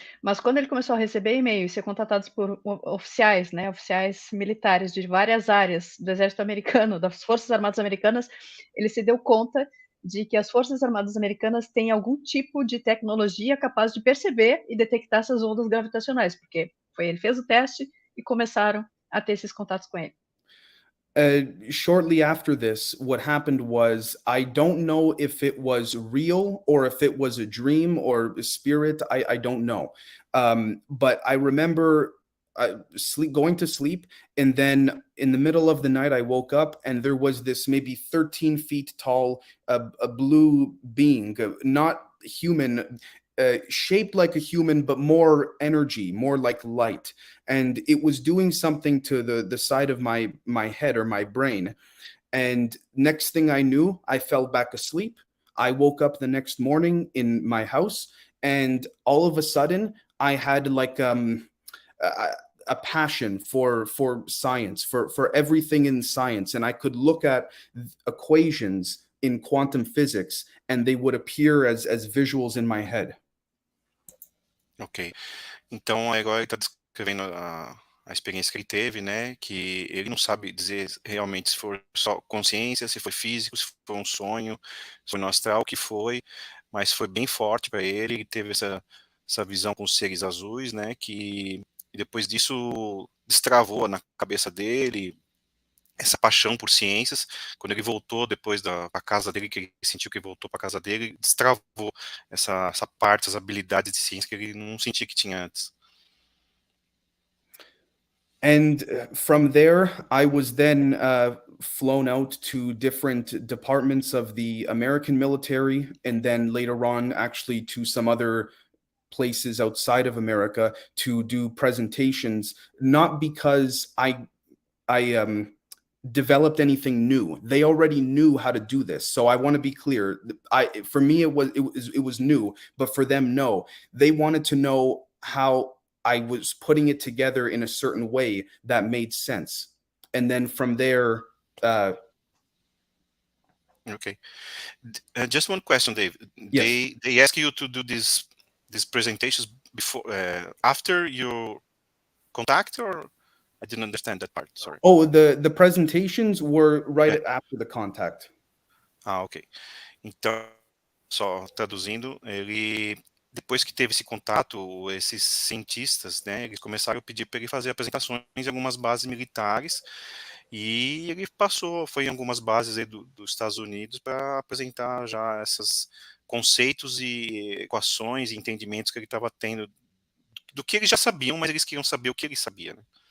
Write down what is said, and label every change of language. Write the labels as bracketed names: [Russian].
[Portuguese] Mas quando ele começou a receber e-mails e ser contatados por oficiais, né, oficiais militares de várias áreas do exército americano, das Forças Armadas Americanas, ele se deu conta de que as Forças Armadas Americanas têm algum tipo de tecnologia capaz de perceber e detectar essas ondas gravitacionais, porque ele fez o teste e começaram a ter esses contatos com ele. [English] Shortly after this, what happened was, I don't know if it was real or if it was a dream or a spirit. I don't know. But I remember going to sleep, and then in the middle of the night, I woke up and there was this maybe 13 feet tall, a blue being, not human, shaped like a human, but more energy, more like light. And it was doing something to the side of my head or my brain. And next thing I knew, I fell back asleep. I woke up the next morning in my house, and all of a sudden I had like a passion for science, for everything in science. And I could look at equations in quantum physics and they would appear as visuals in my head. Ok. [Portuguese] Então, agora ele está descrevendo a experiência que ele teve, né? Que ele não sabe dizer realmente se foi só consciência, se foi físico, se foi um sonho, se foi no astral, o que foi, mas foi bem forte para ele. Ele teve essa visão com os seres azuis, né? Que depois disso destravou na cabeça dele essa paixão por ciências. Quando ele voltou depois da casa dele, que ele sentiu que voltou para casa dele, destravou essa parte, essas habilidades de ciência que ele não sentia que tinha antes. [English] And from there, I was then flown out to different departments of the American military, and then later on actually to some other places outside of America to do presentations, not because I developed anything new. They already knew how to do this. So I want to be clear. For me, it was new, but for them, no. They wanted to know how I was putting it together in a certain way that made sense. And then from there, Okay. Just one question, Dave. yes. They ask you to do these presentations before, after your contact, or I didn't understand that part. Sorry. Oh, the presentations were right after the contact. Ah, ok. [Portuguese] Então, só traduzindo, depois que teve esse contato, esses cientistas, né, eles começaram a pedir para ele fazer apresentações em algumas bases militares, e ele foi em algumas bases aí dos Estados Unidos para apresentar já esses conceitos e equações e entendimentos que ele estava tendo do que eles já sabiam, mas eles queriam saber o que ele sabia, né?